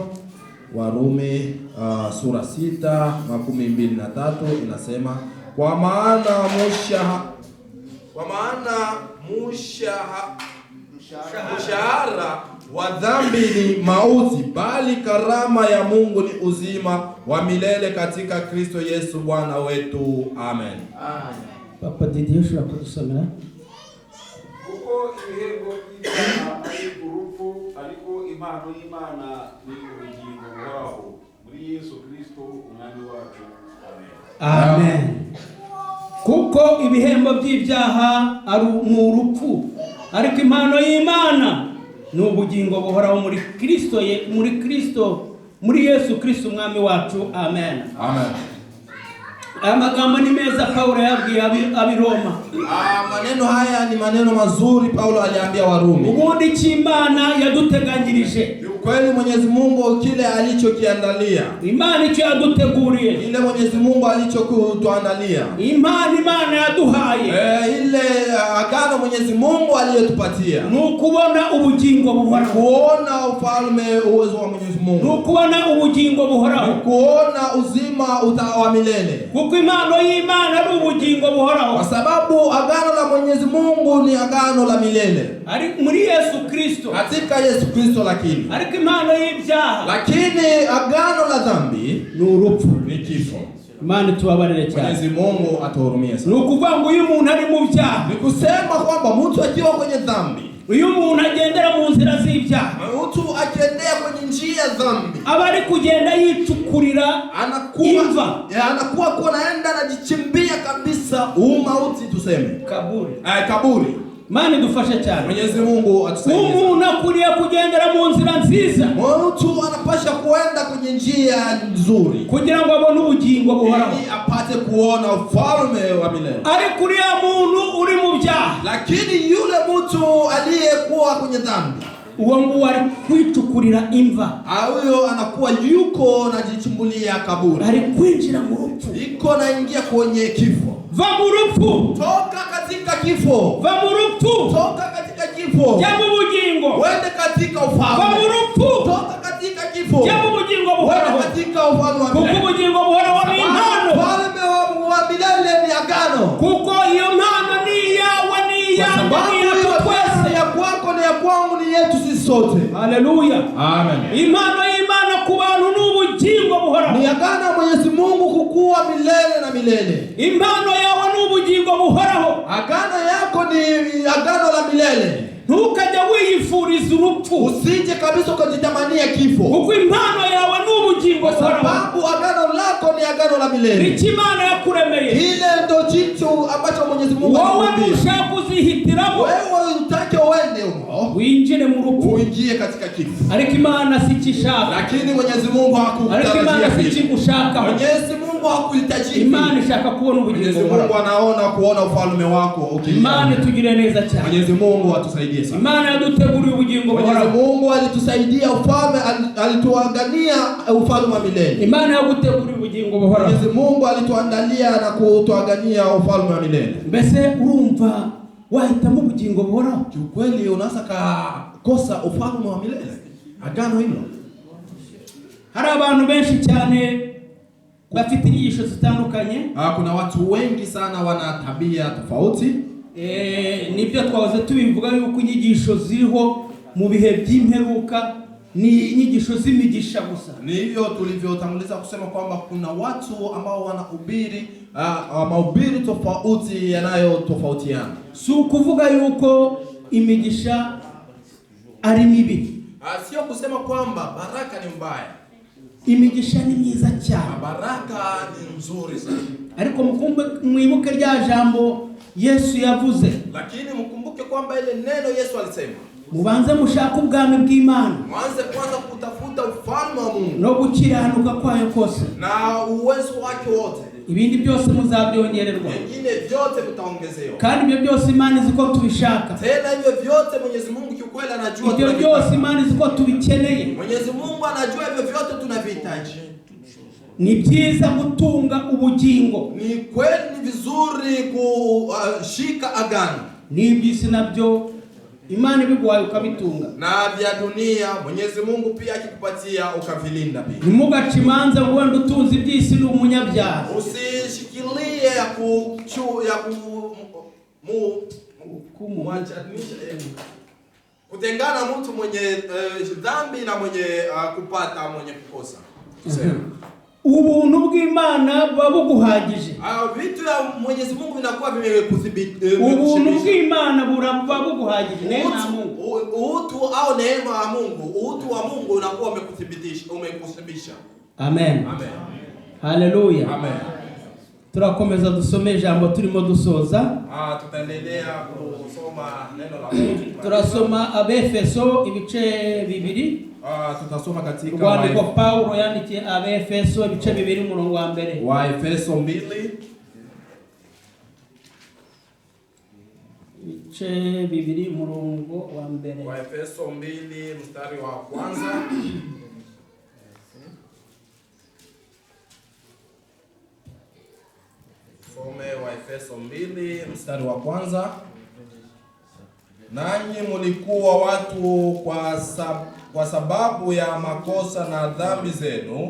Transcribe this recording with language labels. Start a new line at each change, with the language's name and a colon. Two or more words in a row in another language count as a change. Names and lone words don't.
Swahili: Warumi sura 6:23 inasema, kwa maana mshahara wa dhambi ni mauti, bali karama ya Mungu ni uzima wa milele katika Kristo Yesu Bwana wetu. Amen.
Kinyarwanda: Papa Didier ushobora kudusomera? Kuko ibihembo by'ibyaha ari urupfu, ariko impano y'Imana ni ubugingo buhoraho muri Yesu Kristo umwami wacu. Amen. Amen. Kuko ibihembo by'ibyaha ari urupfu, ariko impano y'Imana ni ubugingo buhoraho muri Yesu Kristo umwami wacu. Amen. Amen. Amagambo ni meza Paulo yabwiye abiroma.
Swahili: Maneno haya ni maneno mazuri Paulo aliambia Warumi.
Kinyarwanda: Ubundi cy'Imana yaduteganyirije.
Swahili: Kweli Mwenyezi Mungu kile alichokiandalia.
Kinyarwanda: Imana icyo yaduteguriye.
Swahili: Ile Mwenyezi Mungu alichokutuandalia.
Kinyarwanda: Imana yaduhaye.
Swahili: Ile agano Mwenyezi Mungu aliyotupatia.
Kinyarwanda: Nukubona ubugingo buhoraho.
Swahili: Kuona ufalme uwezo wa Mwenyezi Mungu.
Kinyarwanda: Nukubona ubugingo buhoraho.
Swahili: Kuona uzima wa milele.
Kinyarwanda: Kuko impano y'Imana ari ubugingo buhoraho.
Swahili: Kwa sababu agano la Mwenyezi Mungu ni agano la milele.
Kinyarwanda: Ari muri Yesu Kristo.
Swahili: Katika Yesu Kristo lakini
Kinyarwanda: impano y'ibyaha,
Swahili: lakini agano la dhambi
Kinyarwanda: ni urupfu,
Swahili: ni kifo.
Kinyarwanda: Imana tubabarire cyane.
Swahili: Mwenyezi Mungu atuhurumie sana.
Kinyarwanda: Ni ukuvuga ngo uyu muntu ari mu byaha,
Swahili: ni kusema kwamba mtu akiwa kwenye dhambi,
Kinyarwanda: uyu muntu agendera mu nzira z'ibyaha,
Swahili: mtu akiendea kwenye njia ya dhambi,
Kinyarwanda: aba ari kugenda yicukurira
Swahili: anakuwa naenda anajichimbia kabisa mauti, tuseme kaburi.
Kinyarwanda: Mani dufashe cyane.
Swahili: Mwenyezi Mungu atusaidie.
Kinyarwanda: Umuntu akuriye kugendera mu nzira nziza.
Swahili: Mtu anapasha kuenda kwenye njia nzuri
Kinyarwanda: kugira ngo abone ubugingo buhoraho,
Swahili: ili apate kuona ufalme wa milele.
Kinyarwanda: Ari kuriya muntu uri mu byaha,
Swahili: lakini yule mtu aliyekuwa kwenye dhambi,
Kinyarwanda: uwo ngo ari kwicukurira imva.
Swahili: Huyo anakuwa yuko najichimbulia kaburi.
Kinyarwanda: Ari kwinjira mu rupfu.
Swahili: Iko naingia kwenye kifo.
Kinyarwanda: Va mu rupfu.
Swahili: Toka katika kifo.
Kinyarwanda: Va mu rupfu.
Swahili: Toka katika kifo.
Kinyarwanda: Jya mu bugingo.
Swahili: Wende katika ufalme.
Kinyarwanda: Va mu rupfu.
Swahili: Toka katika kifo.
Kinyarwanda: Jya mu bugingo buhoraho.
Swahili: Wende katika ufalme wa milele.
Kinyarwanda: Kuko ubugingo buhoraho ni impano.
Swahili: Ufalme wa milele ni agano.
Kinyarwanda: Kuko iyo mpano ni yawe, ni yangu, ni yetu twese.
Swahili: Ya kwako na ya kwangu ni yetu sisi sote. Haleluya. Amen.
Kinyarwanda: Impano y'Imana ku bantu ni ubugingo buhoraho.
Swahili: Ni agano ya Mwenyezi Mungu kukua milele na milele.
Kinyarwanda: Impano yawe ni ubugingo buhoraho.
Swahili: Agano yako ni agano la milele.
Kinyarwanda: Ntukajya wiyifuriza urupfu.
Swahili: Usije kabisa ukajitamania kifo.
Kinyarwanda: Kuko impano yawe ni ubugingo buhoraho.
Swahili: Sababu agano lako ni agano la milele.
Kinyarwanda: Imana yakuremeye.
Swahili: Ile ndio jicho ambacho Mwenyezi Mungu anakuambia.
Kinyarwanda: Wewe ushaka kuzihitiramo.
Swahili: Wewe utake uende huko.
Kinyarwanda: Uinjire mu rupfu.
Swahili: Uingie katika kifo.
Kinyarwanda: Ariko Imana sikishaka.
Swahili: Lakini Mwenyezi Mungu hakukutarajia.
Kinyarwanda: Ariko Imana sikigushaka.
Swahili: Mwenyezi Mungu hakuhitaji.
Kinyarwanda: Imana ishaka kuona ubugingo buhoraho.
Swahili: Mwenyezi Mungu anaona kuona ufalme wako.
Kinyarwanda: Imana tugire neza cyane.
Swahili: Mwenyezi Mungu atusaidie sana.
Kinyarwanda: Imana yaduteguriye ubugingo buhoraho.
Swahili: Mwenyezi Mungu alitusaidia ufalme, alituangania ufalme wa milele.
Kinyarwanda: Imana yaguteguriye ubugingo buhoraho.
Swahili: Mwenyezi Mungu alituandalia na kutuangania ufalme wa milele.
Kinyarwanda: Mbese urumva wahitamo ubugingo buhoraho?
Swahili: Kiukweli unaweza kosa ufalme wa milele. Agano hilo.
Kinyarwanda: Hari abantu benshi cyane bafite inyigisho zitandukanye.
Swahili: Kuna watu wengi sana wana tabia tofauti.
Kinyarwanda: Nibyo twahoze tubivuga yuko inyigisho ziriho mu bihe by'imperuka ni inyigisho z'imigisha gusa.
Swahili: Ni hivyo tulivyotanguliza kusema kwamba kuna watu ambao wanahubiri mahubiri tofauti yanayotofautiana.
Kinyarwanda: Si ukuvuga yuko imigisha ari mibi.
Swahili: Sio kusema kwamba baraka ni mbaya.
Kinyarwanda: Imigisha ni myiza cyane.
Swahili: Baraka ni nzuri sana.
Kinyarwanda: Ariko mwibuke rya jambo Yesu yavuze.
Swahili: Lakini mkumbuke kwamba ile neno Yesu alisema.
Kinyarwanda: Mubanze mushaka ubwami bw'Imana.
Swahili: Mwanze kwanza kutafuta ufalme wa Mungu.
Kinyarwanda: No gukiranuka kwayo kose.
Swahili: Na uwezo wake wote.
Kinyarwanda: Ibindi byose muzabyongererwa.
Swahili: Vingine vyote mtaongezewa.
Kinyarwanda: Kandi ibyo byose Imana iziko tubishaka.
Swahili: Tena hivyo vyote Mwenyezi Mungu kiukweli anajua
Kinyarwanda: ibyo byose Imana iziko tubikeneye.
Swahili: Mwenyezi Mungu anajua hivyo vyote tunavihitaji.
Kinyarwanda: Ni byiza gutunga ubugingo.
Swahili: Ni kweli ni vizuri kushika agano.
Kinyarwanda: Ni byisi nabyo Imana ibiguhaye ukabitunga.
Swahili: Na vya dunia Mwenyezi Mungu pia akikupatia ukavilinda pia.
Kinyarwanda: Ntimugace imanza ngo wenda utunze ibyisi ni umunyabyaha.
Swahili: Usishikilie kutengana mtu mwenye dhambi na mwenye kupata mwenye kukosa.
Kinyarwanda: Ubuntu bw'Imana buba buguhagije.
Swahili: Vitu ya Mwenyezi Mungu vinakuwa vimekudhibiti.
Kinyarwanda: Ubuntu bw'Imana buba buguhagije.
Swahili: Neema ya Mungu. Utu au neema ya Mungu, utu wa Mungu unakuwa umekuthibitisha. Amen. Amen. Haleluya. Amen.
Kinyarwanda: Turakomeza dusome ijambo turimo dusoza.
Swahili: Tutaendelea kusoma neno la Mungu.
Kinyarwanda: Turasoma Abefeso ibice 2.
Swahili: Tutasoma katika
Kinyarwanda: Rwandiko Paulo yandikiye Abefeso ibice 2 umurongo wa mbere.
Swahili: Wa Efeso 2
Kinyarwanda: ibice 2 umurongo wa mbere.
Swahili: Wa Efeso 2 mstari wa kwanza. Some wa Efeso 2 mstari wa kwanza. Nanyi mulikuwa watu kwa sababu ya makosa na dhambi zenu.